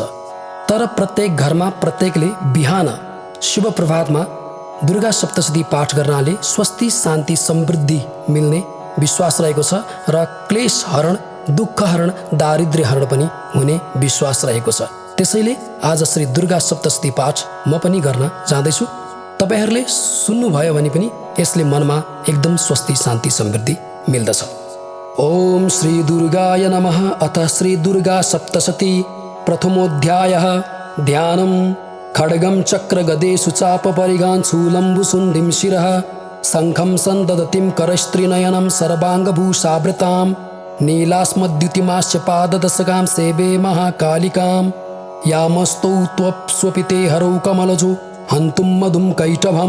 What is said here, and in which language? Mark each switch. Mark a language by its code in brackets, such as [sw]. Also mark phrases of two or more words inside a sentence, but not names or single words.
[ne] तर प्रत्येक घरमा प्रत्येकले बिहान शुभ प्रभातमा दुर्गा सप्तशती पाठ गर्नाले स्वस्ति शान्ति समृद्धि मिल्ने विश्वास रहेको छ र क्लेश हरण दुःख हरण दारिद्र्य हरण पनि हुने विश्वास रहेको छ। त्यसैले आज श्री दुर्गा सप्तशती पाठ म पनि गर्न जाँदैछु। तपाईहरूले सुन्नुभयो भने पनि यसले मनमा एकदम स्वस्ति शान्ति समृद्धि मिल्दछ। [sa] ओम श्री दुर्गाय नमः। अथ श्री दुर्गा सप्तशती प्रथमोऽध्यायः। ध्यानम्। खड्गं चक्र गदेषु चाप परिगान् शूलम्बुशुण्डिं शिरः शङ्खं सन्ददतिं करस्त्रिनयनं सर्वाङ्गभूषावृतां नीलास्मद्युतिमास्य पाददशकां सेवे महाकालिकां यामस्तौ त्वप्स्वपिते हरौ कमलजो हन्तुं मधुं कैटभम्।